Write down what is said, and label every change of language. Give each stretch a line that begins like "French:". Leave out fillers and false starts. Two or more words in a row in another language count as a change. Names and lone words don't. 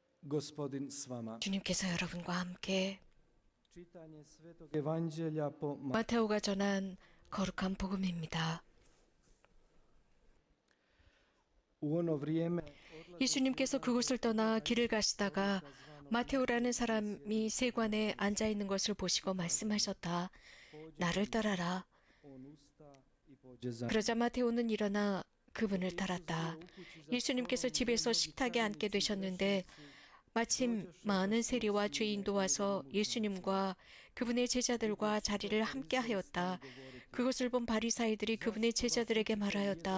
Croatian: Gospodin s vama.
Korean: 주님께서 여러분과 함께
Croatian: Čitanje Svetog Evanđelja po
Korean: 마테오가 전한 거룩한 복음입니다.
Croatian: U ono vrijeme
Korean: 예수님께서 그곳을 떠나 길을 가시다가 마테오라는 사람이 세관에 앉아 있는 것을 보시고 말씀하셨다. 나를 따라라.
Croatian: on usta i pođe za
Korean: 그러자 마테오는 일어나 그분을 따랐다. 예수님께서 집에서 식탁에 앉게 되셨는데 마침 많은 세리와 죄인도 와서 예수님과 그분의 제자들과 자리를 함께 하였다. 그것을 본 바리사이들이 그분의 제자들에게 말하였다.